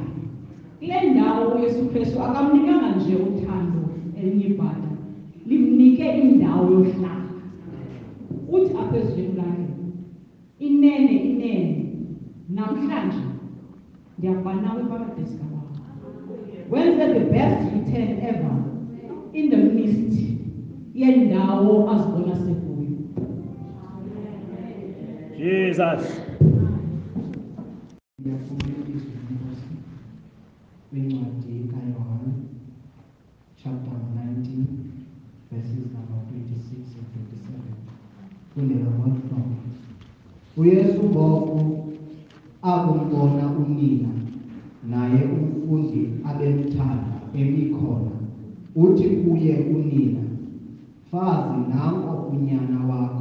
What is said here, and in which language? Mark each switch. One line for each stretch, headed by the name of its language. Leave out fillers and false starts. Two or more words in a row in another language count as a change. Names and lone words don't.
Xhosa: Kule ndawo uYesu Kristu akamnikanga nje uthando elinye ibhada, limnike indawo yohlala. Uthi apha ezweni lakhe, inene namhlanje ndiyaba nawe paradise kababa. Wenze
English: the best return ever in the midst
Xhosa: yendawo azibona sekuyo. Jesus. Kwincwadi kaYohane
English: chapter 19 verses number 26 and 27
Xhosa: kunelamahlombe. uYesu ngoku akumbona unina naye umfundi abemthanda emikhona, uthi kuye unina, "Fazi, nanko unyana wakho."